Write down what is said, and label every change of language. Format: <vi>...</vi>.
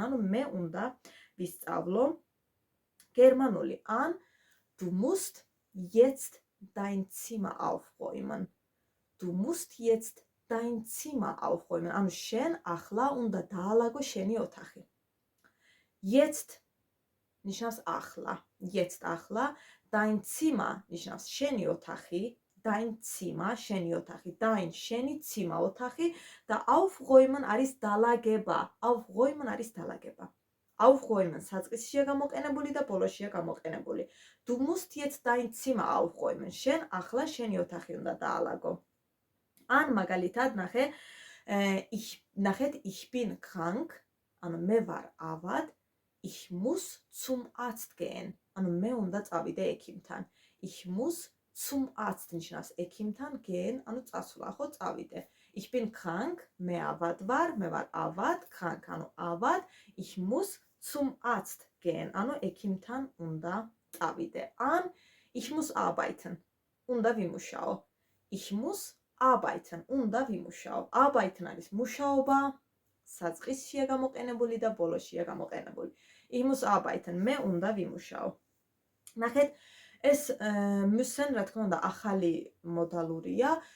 <ka>ანუ მე უნდა ვისწავლო გერმანული.</ka> <de>ან du musst jetzt dein Zimmer aufräumen. Du musst jetzt dein Zimmer aufräumen.</de> <ka>ანუ შენ ახლა უნდა დაალაგო შენი ოთახი. Jetzt ნიშნავს ახლა. Jetzt ახლა. Dein Zimmer ნიშნავს შენი ოთახი. Dein Zimmer შენი ოთახი. Dein შენი Zimmer ოთახი და aufräumen არის დალაგება. Aufräumen არის დალაგება. Aufräumen საწყისშია გამოყენებული და ბოლოშია გამოყენებული.</ka> <de>Du musst jetzt dein Zimmer aufräumen.</de> <ka>შენ ახლა შენი ოთახი უნდა დაალაგო. ან მაგალითად ნახეთ,</ka> <de>ich bin krank,</de> <ka>ანუ მე ვარ ავად,</ka> <de>ich muss zum Arzt gehen,</de> <ka>ანუ მე უნდა წავიდე ექიმთან.</ka> <de>Ich muss zum Arzt</de> <ka>ნიშნავს ექიმთან, gehen, ანუ წასვლა, ხო, წავიდე.</ka> <de>Ich bin krank,</de> <ka>მე ავად ვარ, მე ვარ ავად, krank, ანუ ავად,</ka> <de>ich muss zum Arzt gehen,</de> <ka>ანუ ექიმთან უნდა წავიდე. ან</ka> <de>ich muss arbeiten,</de> <ka>უნდა ვიმუშაო.</ka> <de>Ich muss arbeiten,</de> <ka>უნდა ვიმუშაო. Arbeiten არის მუშაობა, საწყისშია გამოყენებული და ბოლოშია გამოყენებული.</ka> <de>Ich muss arbeiten,</de> <ka>მე უნდა ვიმუშაო. ნახეთ, ეს müssen, რა თქმა უნდა, ახალი მოდალურია.</ka>